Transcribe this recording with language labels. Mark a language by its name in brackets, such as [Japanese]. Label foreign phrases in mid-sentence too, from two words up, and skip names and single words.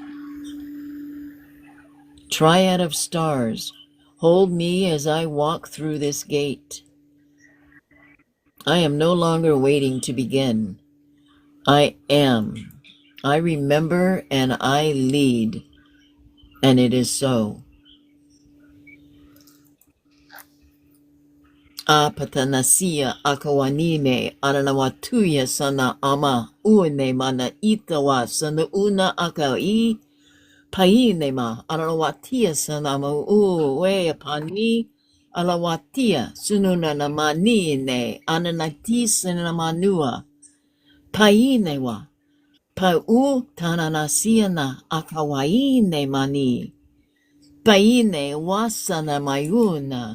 [English] Triad of stars, hold me as I walk through this gate. I am no longer waiting to begin. I am. I remember and I lead, and it is so. A patanasia akawanine ananawatuya sana ama une mana itawa sana una akai paine ma ananawatia sana ma we apani alawatia sununa na manine ananati sana manua paine wa pa tananasia na akawaine mani paine wasana mayuna